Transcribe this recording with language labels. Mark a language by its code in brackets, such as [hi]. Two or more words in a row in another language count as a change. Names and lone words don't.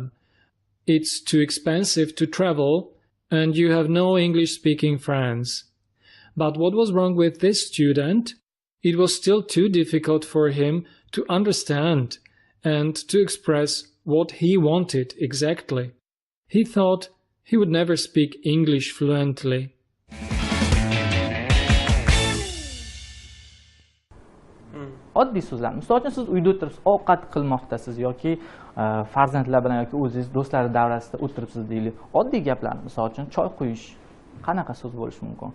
[en] It's too expensive to travel, and you have no English-speaking friends. But what was wrong with this student? It was still too difficult for him to understand and to express what he wanted exactly. He thought he would never speak English fluently. [uz] Oddiy so'zlar. Misol uchun siz uyda o'tiribsiz, ovqat qilmoqdasiz yoki farzandlar bilan yoki o'zingiz do'stlar davrasida o'tiribsiz deylik. Oddiy gaplar, misol uchun choy quyish. Qanaqa so'z bo'lishi mumkin?